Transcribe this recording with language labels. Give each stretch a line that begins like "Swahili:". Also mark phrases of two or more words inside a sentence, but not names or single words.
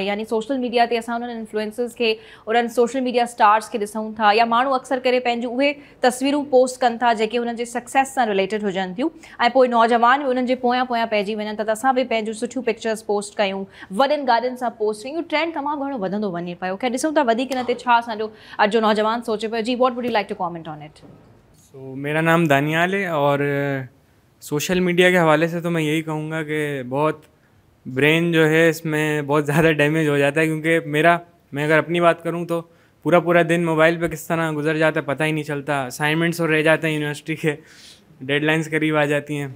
Sindhi: यानी
English: social media
Sindhi: ते असां उन्हनि इन्फ्लुएंसर्स खे, उन्हनि
English: social media stars
Sindhi: खे ॾिसूं था, या माण्हू अक्सर करे पंहिंजूं उहे तस्वीरूं पोस्ट कनि था जेके हुननि जे सक्सेस सां रिलेटेड हुजनि थियूं, ऐं पोइ नौजवान बि उन्हनि जे पोयां पइजी वञनि त असां बि पंहिंजूं सुठियूं पिक्चर्स पोस्ट कयूं, वॾनि गाॾियुनि सां पोस्ट कयूं. ट्रेंड तमामु घणो वधंदो वञे पियो. खैर ॾिसूं था वधीक हिन ते छा असांजो अॼु जो नौजवान सोचे पियो. जी,
English: What would you like to comment on it?
Urdu: میرا نام دانیال ہے اور
English: social media
Urdu: کے حوالے سے تو میں یہی کہوں گا کہ بہت برین جو ہے اس میں بہت زیادہ ڈیمیج ہو جاتا ہے، کیونکہ میں اگر اپنی بات کروں تو پورا پورا دن موبائل پہ کس طرح گزر جاتا ہے پتا ہی نہیں چلتا. اسائنمنٹس اور رہ جاتے ہیں یونیورسٹی کے، ڈیڈلائنز قریب آ جاتی ہیں.